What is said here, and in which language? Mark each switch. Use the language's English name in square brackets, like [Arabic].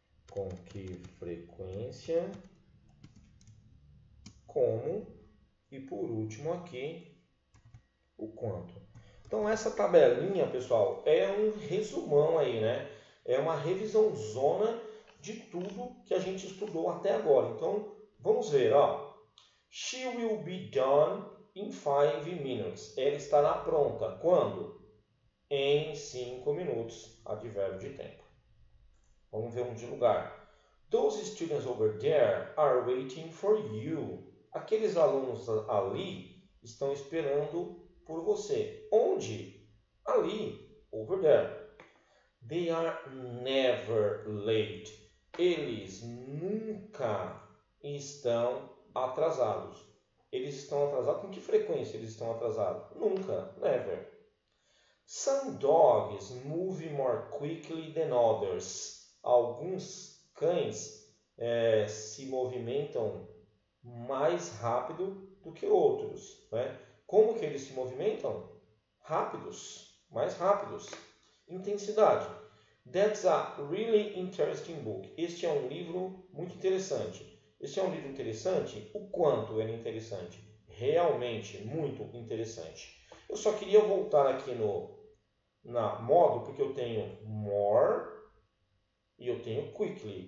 [Portuguese] Com que frequência, como e por último aqui o quanto. Então essa tabelinha, pessoal, é um resumão aí, né? É uma revisão zona de tudo que a gente estudou até agora. Então vamos ver, ó. [English] She will be done in 5 minutes. [Portuguese] Ela estará pronta. Quando? Em 5 minutos. Advérbio de tempo. Vamos ver um de lugar. [English] Those students over there are waiting for you. [Portuguese] Aqueles alunos ali estão esperando por você. Onde? Ali. [English] Over there. They are never late. [Portuguese] Eles nunca estão atrasados. Eles estão atrasados? Com que frequência eles estão atrasados? Nunca. Never. [English] Some dogs move more quickly than others. [Portuguese] Alguns cães se movimentam mais rápido do que outros. Né? Como que eles se movimentam? Rápidos, mais rápidos. Intensidade. [English] That's a really interesting book. [Portuguese] Este é um livro muito interessante. Este é um livro interessante? O quanto ele é interessante? Realmente muito interessante. Eu só queria voltar aqui na modo, porque eu tenho more e eu tenho quickly.